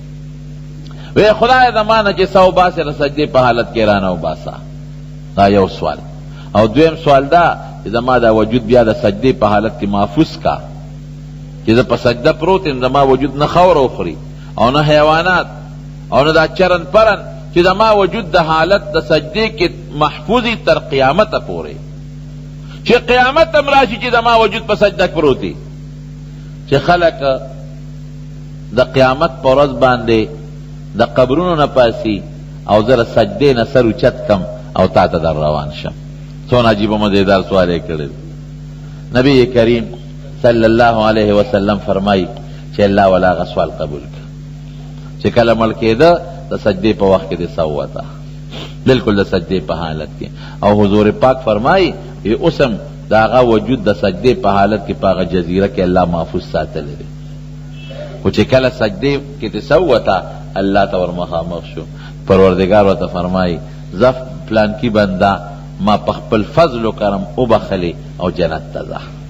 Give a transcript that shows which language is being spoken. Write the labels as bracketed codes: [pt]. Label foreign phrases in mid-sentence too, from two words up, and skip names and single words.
[ps] وی خدای زما نه چې څه وباسې د سجدې په حالت کې رانه وباسه دا یو سوال او دویم سوال دا چې زما دا وجود بیا د سجدې په حالت کې محفوظ کا چې زه په سجده پروت یم زما وجود نه خاوره وخوري او نه حیوانات او نه دا چرن پرن چې زما وجود د حالت د سجدې کې محفوظي تر قیامته پورې چې قیامت هم راشي چې زما وجود په سجده پروت وي چې خلک د قیامت په ورځ باندې د قبرونو نه پاسي او زه د سجدې نه سر اوچت کم او تا ته در روان شم څونه عجیبه مزیدار سوال یې کړی نبی کریم [ar] صلی اللہ علیہ وسلم [ps] فرمائی چې الله والا هغه سوال قبول کړ چې کله مړ کېده د سجدې په وخت کې دې څه ووته بالکل د سجدې په حالت کې او حضور پاک فرمایي اوسم د هغه وجود د سجدې په حالت کې په هغه جزیره کې الله محفوظ ساتلی دی خو چې کله سجدې کې دې څه ووته الله ته ور مخامخ شو پروردګار ورته فرمایي زه فلانکي بنده ما په خپل فضل و کرم وبخلې او جنت ته ځه